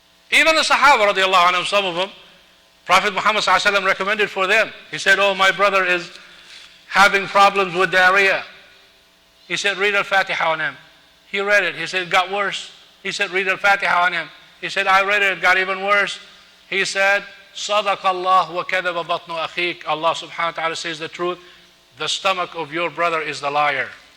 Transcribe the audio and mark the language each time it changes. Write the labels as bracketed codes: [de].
[en] Even the Sahaba radiallahu anhum, some of them, Prophet Muhammad sallallahu alaihi wasallam recommended for them. He said, oh, my brother is having problems with diarrhea. He said, read al-Fatiha on him. He read it. He said, it got worse. He said, read al-Fatiha on him. He said, I read it. It got even worse. He said, [ar] صَدَقَ اللَّهُ وَكَذَبَ بَطْنُ أَخِيكَ. [en] Allah subhanahu wa ta'ala says the truth. The stomach of your brother is the liar.